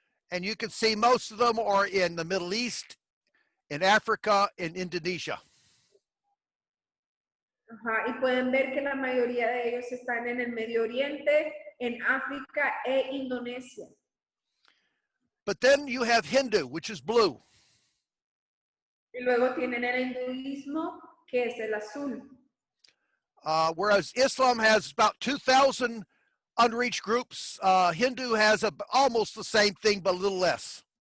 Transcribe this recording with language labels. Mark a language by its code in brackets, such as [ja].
[en] And you can see most of them are in the Middle East, in Africa, in Indonesia. [es] Ajá, y pueden ver que la mayoría de ellos están en el Medio Oriente, en África e Indonesia. [en] But then you have Hindu, which is blue. [es] Y luego tienen el hinduismo, que es el azul. [en] Whereas Islam has about 2,000 unreached groups, Hindu has almost the same thing, but a little less.